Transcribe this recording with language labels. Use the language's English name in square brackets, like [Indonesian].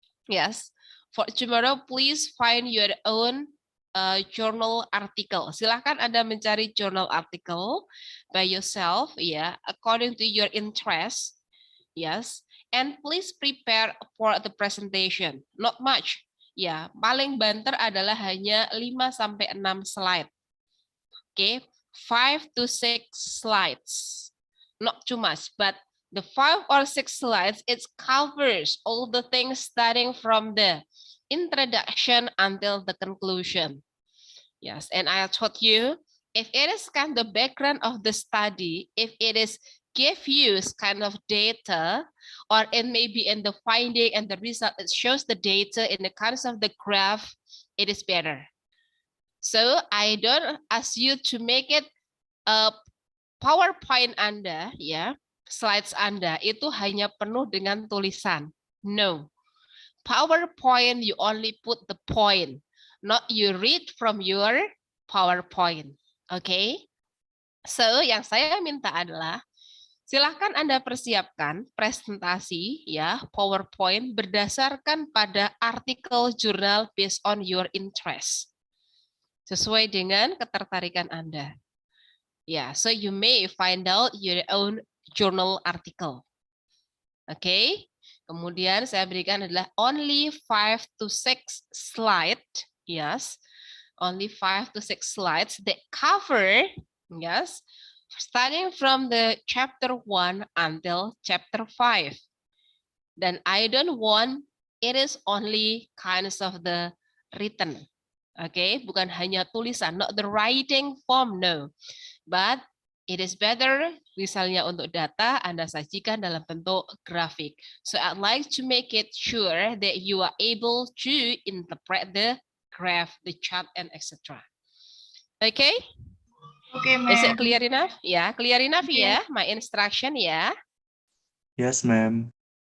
[English] Yes, for tomorrow, please find your own journal article. [Indonesian] Silahkan Anda mencari [English] journal article by yourself, ya, according to your interest. Yes, and please prepare for the presentation. Not much. [Indonesian] Ya, paling banter adalah hanya 5-6 slide. [English] Okay, 5 to 6 slides. Not too much, but the 5 or 6 slides, it covers all the things starting from the introduction until the conclusion. Yes, and I told you, if it is kind of background of the study, if it is give you kind of data, or it may be in the finding and the result, it shows the data in the kinds of the graph, it is better. So I don't ask you to make it a PowerPoint Anda, ya, slides [Indonesian] Anda itu hanya penuh dengan tulisan. [English] No, PowerPoint you only put the point, not you read from your PowerPoint. [Indonesian] Okay? So yang saya minta adalah silahkan Anda persiapkan presentasi, ya, PowerPoint berdasarkan pada artikel jurnal [English] based on your interest. [Indonesian] Sesuai dengan ketertarikan Anda. [English] Ya, so you may find out your own journal article. Oke. [Indonesian] Kemudian saya berikan adalah [English] only 5 to 6 slide, yes. Only 5 to 6 slides that cover, yes, starting from the chapter 1 until chapter 5. Dan I don't want it is only kinds of the written. Okay, [Indonesian] bukan hanya tulisan, [English] not the writing form, no. But it is better, [Indonesian] misalnya untuk data, Anda sajikan dalam bentuk grafik. [English] So I'd like to make it sure that you are able to interpret the graph, the chart, and etc. Okay? Okay, ma'am. Is it clear enough? Yeah, clear enough, Yes. yeah? My instruction, yeah? Yes, ma'am.